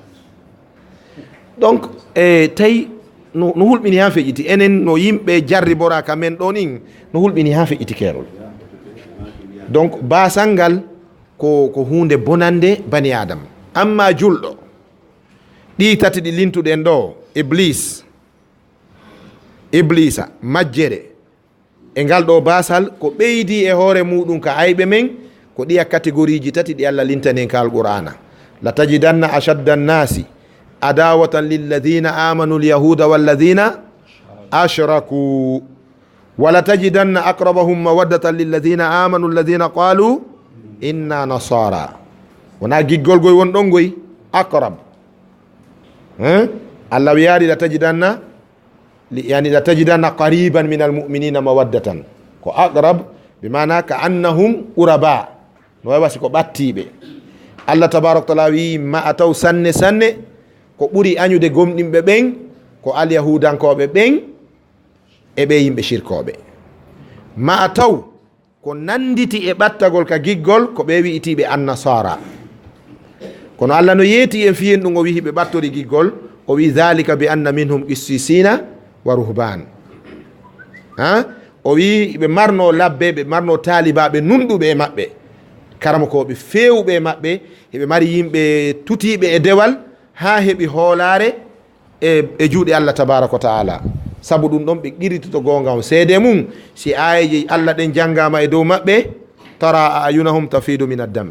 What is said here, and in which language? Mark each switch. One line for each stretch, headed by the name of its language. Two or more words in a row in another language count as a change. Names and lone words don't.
Fula: donc tawi no hulɓini ha feƴƴiti enen no yimɓe jarri bora ka men ɗon in no hulɓini ha feƴƴiti keerol donc basal ngal ko hunde bonande bani adama amma julɗo ɗi tati ɗi lintuɗen ɗo iblisa majjere e ngal ɗo basal ko ɓeydi e hoore muɗum ka ayɓe men ko ɗiya catégorie ji tati ɗi Allah lintanen ka alqur'ana
Arabic: لتجدن أشد الناس عداوة للذين آمنوا اليهود والذين أشركوا ولتجدن أقربهم مودة للذين آمنوا الذين قالوا إنا نصارى
Fula: wona giggol goy won ɗon goy aqrab Allah wiyaari
Arabic: لا تجدن يعني لا تجدن قريبا من المؤمنين مودة ko أقرب بمعنى كأنهم قرباء
Fula: no way wasi ko ɓattiɓe Allah
Arabic: تبارك تعالى
Fula: wi ma a taw sanne sanne ko ɓuri añude gomɗinɓe ɓen ko alyahudankoɓe ɓen e ɓe yimɓe shirkoɓe ma a taw ko nanditi e ɓattagol ka giggol ko ɓe wi'itiɓe annasara kono Allah no yeeti en fiyen ɗum o wi hiɓe ɓattori giggol o wi
Arabic: ذلك بأن منهم قسيسين ورهبان
Fula: o wi ɓe marno labbe ɓe marno talibaɓe nunɗuɓe e maɓɓe karamakoɓe fewɓe e maɓɓe heɓe mari yimɓe tutiɓe e dewal ha heɓi hoolare e juuɗe Allah
Arabic: تبارك وتعالى
Fula: sabu ɗum ɗon ɓe qiritoto gonga o seede mum si ayaji Allah ɗen janggama e dow maɓɓe
Arabic: ترى أعينهم تفيض من الدمع